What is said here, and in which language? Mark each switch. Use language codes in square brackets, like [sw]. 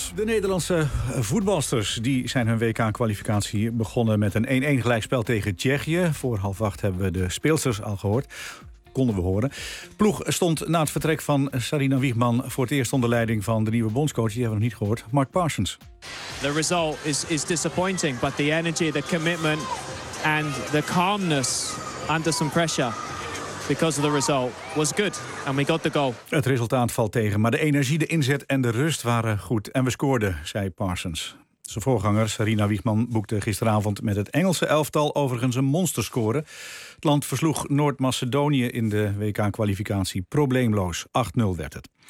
[nl] De Nederlandse voetbalsters die zijn hun WK-kwalificatie begonnen met een 1-1 gelijkspel tegen Tsjechië. Voor 7:30 hebben we de speelsters al gehoord. Konden we horen. Ploeg stond na het vertrek van Sarina Wiegman voor het eerst onder leiding van de nieuwe bondscoach. Die hebben we nog niet gehoord, Mark Parsons. [en] The result is disappointing, but the energy, the commitment and the calmness under some pressure. Because of the result was good and we got the goal. [nl] Het resultaat valt tegen, maar de energie, de inzet en de rust waren goed en we scoorden, zei Parsons. Zijn voorganger Sarina Wiegman boekte gisteravond met het Engelse elftal overigens een monsterscore. Het land versloeg Noord-Macedonië in de WK-kwalificatie probleemloos. 8-0 werd het.